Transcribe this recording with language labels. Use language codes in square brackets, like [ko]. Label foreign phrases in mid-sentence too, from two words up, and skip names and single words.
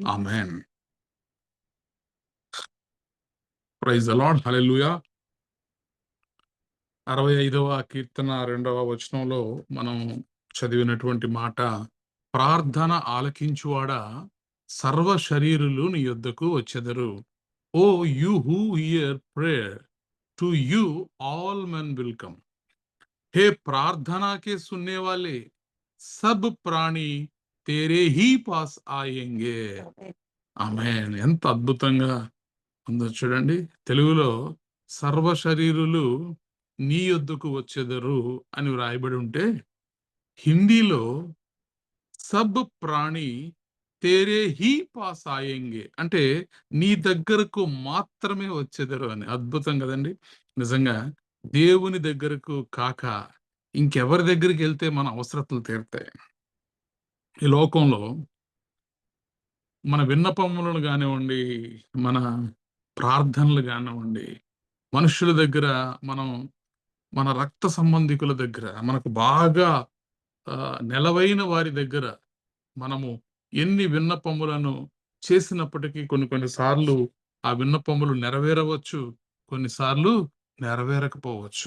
[en] Amen. Praise the Lord. Hallelujah. [te] 65వ కీర్తన 2వ వచనంలో మనం చదివినటువంటి మాట, ప్రార్థన ఆలకించువాడా సర్వ శరీరులు నీ యొద్దకు వచ్చెదరు. [en] O you who hear prayer, to you all men will come. [hi] हे प्रार्थना के सुनने वाले सब प्राणी तेरे ही पास आएंगे. [te] ఆమేన్. ఎంత అద్భుతంగా ఉందో చూడండి. తెలుగులో సర్వ శరీరులు నీ యొద్దకు వచ్చెదరు అని వ్రాయబడి ఉంటే, హిందీలో [hi] सब प्राणी तेरे ही पास आएंगे [te] అంటే నీ దగ్గరకు మాత్రమే వచ్చెదరు అని. అద్భుతం కదండి. నిజంగా దేవుని దగ్గరకు కాక ఇంకెవరి దగ్గరికి వెళ్తే మన అవసరతలు తీరుతాయి. ఈ లోకంలో మన విన్నపములను కానివ్వండి, మన ప్రార్థనలు కానివ్వండి, మనుషుల దగ్గర, మనం మన రక్త సంబంధికుల దగ్గర, మనకు బాగా నెలవైన వారి దగ్గర మనము ఎన్ని విన్నపములను చేసినప్పటికీ కొన్ని సార్లు ఆ విన్నపములు నెరవేరవచ్చు, కొన్నిసార్లు నెరవేరకపోవచ్చు.